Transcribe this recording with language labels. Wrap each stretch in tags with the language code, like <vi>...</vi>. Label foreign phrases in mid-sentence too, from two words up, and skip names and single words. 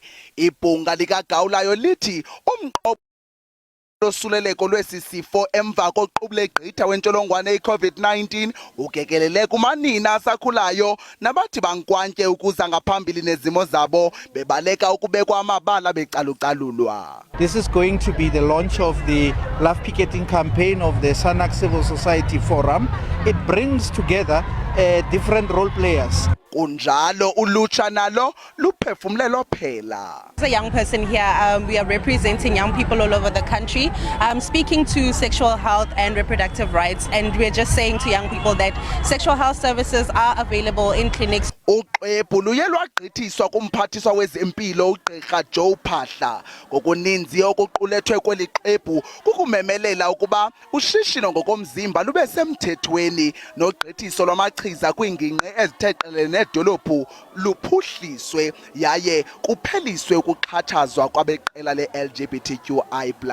<xh>Ibhunga likagawulayo lithi umqobo losuleleko lwesi sifo emva koqubule gqitha wentsholongwane i-COVID-19 ukekelele kumanina asakhulayo nabathi bankwantye ukuza ngaphambili nezimo zabo bebaleka ukubekwa amabala becalucalulwa.</xh> <en>This is going to be the launch of the love picketing campaign of the SANAC Civil Society Forum. It brings together different role players.</en> <xh>Kunjalo ulutsha nalo luphefumlelo phela.</xh> <en>As a young person here, we are representing young people all over the country, speaking to sexual health and reproductive rights, and we're just saying to young people that sexual health services are available in clinics.</en> <xh>Uqebu luye lwagqithiswa kumphathiswa wezempilo uGqirha Joe Phahla. Ngokuninzi okuqulethwe kweli qebu kukumemelela ukuba ushishino ngokomzimba lube semthethweni nogqithiso lwamachiza kwiingingqi ezithe nedolophu luphuhliswe yaye kupheliswe ukuxhatshazwa kwabeqela le-LGBTQI+.</xh>